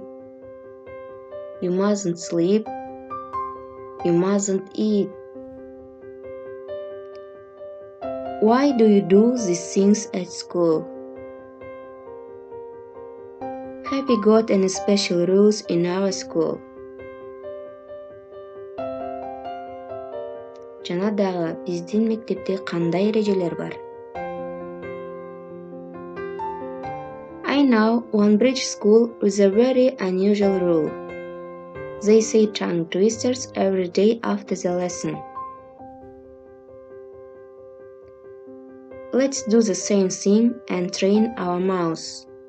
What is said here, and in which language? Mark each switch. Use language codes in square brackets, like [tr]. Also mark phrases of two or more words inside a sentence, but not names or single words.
[en] You mustn't sleep. You mustn't eat. Why do you do these things at school? Have we got any special rules in our school? [kk] Жанадағы біздің мектепте қандай ережелер бар? [en] I know one British school with a very unusual rule. They say tongue twisters every day after the lesson. Let's do the same thing and train our mouths.